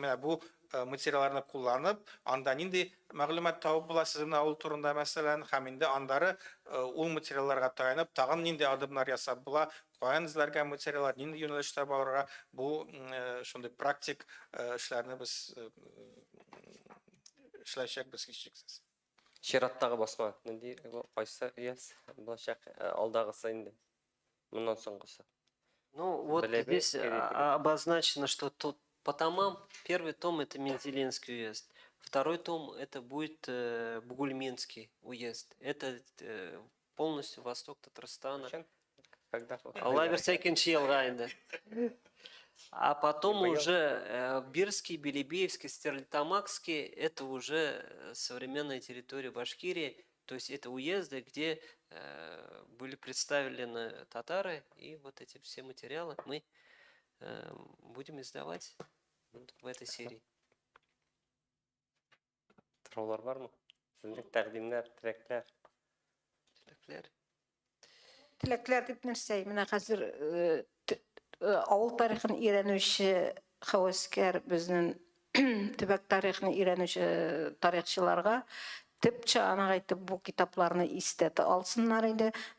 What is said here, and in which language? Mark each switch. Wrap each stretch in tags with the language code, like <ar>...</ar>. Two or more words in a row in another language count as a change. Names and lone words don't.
<tt>Менә бу материалларны кулланып, анда нинди мәгълүмат табып була сезнең авыл турында мәсәлән, һәм инде андары ул материалларга таянып, тагын нинди адымнар ясап була, каян эзләргә материаллар, нинди юнәлештә барырга, бу шундый практик эшләрне без эшләячәкбез һичшиксез. Чираттагы басма нинди кайсы яз булачак алдагысы инде. Моннан соңгысы.</tt> <ru>Ну, вот Билеби, здесь билеби. обозначено, что тут по томам первый том это Мензелинский уезд, второй том это будет Бугульминский уезд. Это полностью восток Татарстана. Когда</ru> <tt>Алла берсе икенче елга инде.</tt> <ru>А потом уже Бирский, Белебеевский, Стерлитамакский это уже современная территория Башкирии. То есть это уезды, где были представлены татары, и вот эти все материалы мы будем издавать в этой серии.</ru> <tt>Сораулар бармы? Сезнең тәкъдимнәр, теләкләр. Теләкләр дип нәрсә? Менә хәзер авыл тарихын өйрәнүче хәвәскәр безнең төбәк тарихын өйрәнүче тарихчыларга төпчә аны әйтеп бу китапларны истәтә алсыннар инде.</tt>